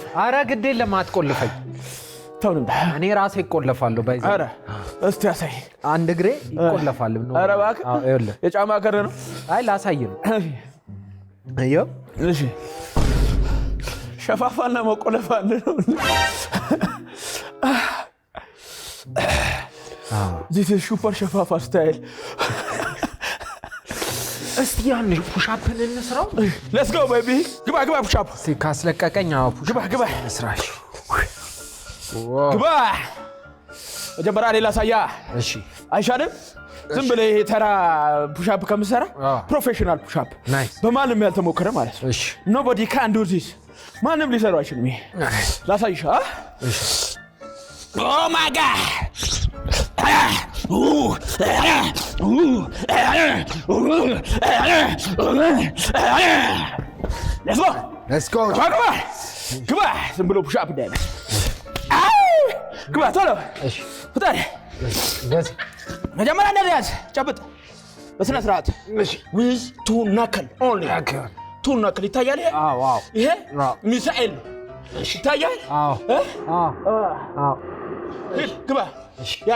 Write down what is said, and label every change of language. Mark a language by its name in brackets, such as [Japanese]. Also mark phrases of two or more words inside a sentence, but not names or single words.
[Amharic] ኧረ ግድ የለም አትቆልፈኝ። ተው እኔ ራሴ እቆለፋለሁ። ኧረ እስቲ ያሳይ። አንድ እግሬ ይቆለፋል። ኧረ እባክህ የጫማ ከረ ነው። አይ ላሳይ ነው። እሺ ሸፋፋና መቆለፍ አለ ነው። [English] This is super [Amharic] ሸፋፋ ስታይል። እስቲ ያን ፑሻፕን እንስራው። [English] Let's go baby። [Amharic] ግባ ፑሻፕ ካስለቀቀኝ ግባ እንስራሽ። ግባ መጀመሪያ ሌላ ሳያ። እሺ አይሻልም? ዝም ብለህ ይሄ ተራ ፑሻፕ ከምሰራ [English] professional push-up [Amharic] በማንም ያልተሞከረ ማለት ነው። እሺ [English] nobody can do this። [Amharic] ማንም ሊሰራው አይችልም። ይሄ ላሳይሽ። እሺ [English] oh my god let's go [Amharic] ግባ ዝም ብሎ ፑሻፕ እንዳይመስል። ግባ ቶሎ ፍጠን። መጀመሪያ እንደዚህ ያዝ፣ ጨብጥ በስነ ስርዓት። [English] with two knuckle only። two knuckle [Amharic] ይታያል። ይሄ ሚሳኤል ይታያል። ግባ ያዝ፣